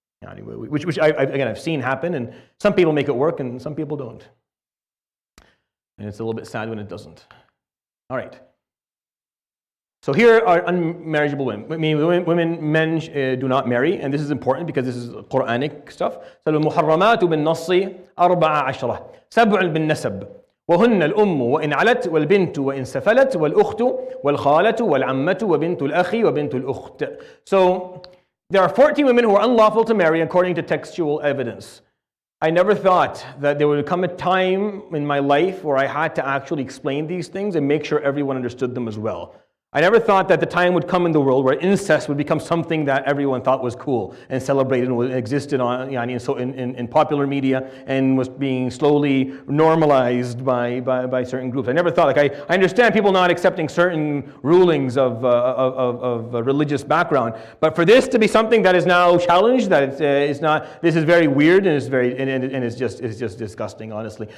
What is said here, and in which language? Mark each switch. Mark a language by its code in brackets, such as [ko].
[en] Which again, I've seen happen, and some people make it work and some people don't. And it's a little bit sad when it doesn't. All right. So here are unmarriageable women. I mean, men do not marry, and this is important because this is Quranic stuff. [ar] So المحرمات بالنص 14 7 بالنسب وهن الأم وإن علت والبنت وإن سفلت والأخت والخالة والعمة وبنت الأخ وبنت الأخت. [en] So there are 14 women who are unlawful to marry according to textual evidence. I never thought that there would come a time in my life where I had to actually explain these things and make sure everyone understood them as well. I never thought that the time would come in the world where incest would become something that everyone thought was cool and celebrated and existed on, in popular media and was being slowly normalized by certain groups. I never thought, I understand people not accepting certain rulings of religious background, but for this to be something that is now challenged, that it's not, this is very weird and it's just disgusting, honestly.